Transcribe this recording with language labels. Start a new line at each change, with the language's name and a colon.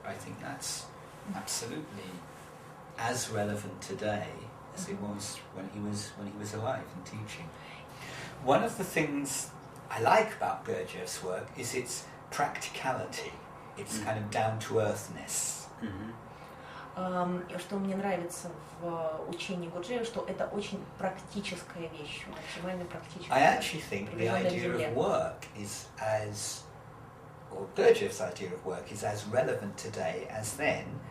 English: I think that's absolutely as relevant today as it was when he was alive and teaching. One of the things I like about Gurdjieff's work is its practicality. It's kind of down-to-earthness.
Russian: Что мне нравится в учении Гурджиева, что это очень практическая вещь, максимально практическая.
English: I actually think the idea of work is or Gurdjieff's idea of work is as relevant today as then.